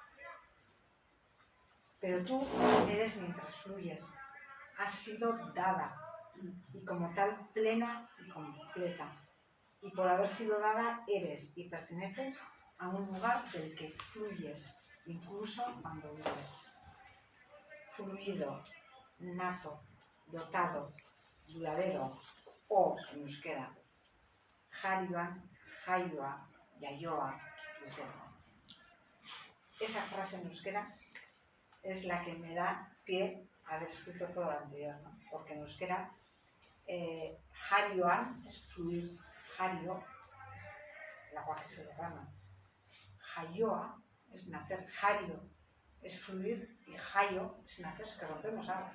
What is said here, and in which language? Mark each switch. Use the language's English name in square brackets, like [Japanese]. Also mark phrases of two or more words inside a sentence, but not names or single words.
[Spanish] Pero tú eres mientras fluyes, has sido dada y como tal plena y completa. Y por haber sido dada eres y perteneces a un lugar del que fluyes, incluso cuando vives. Fluido, nato, dotado, duradero, o en euskera, [Basque] jarioan, jaioa, yaioa, [Spanish] reserva. Esa frase en euskera es la que me da pie a haber escrito todo lo anterior, ¿no? Porque en euskera jarioan es fluir, jario, el aguaje se derrama. Jaioa es nacer, jario es fluir y jaio es nacer, es que rompemos aguas.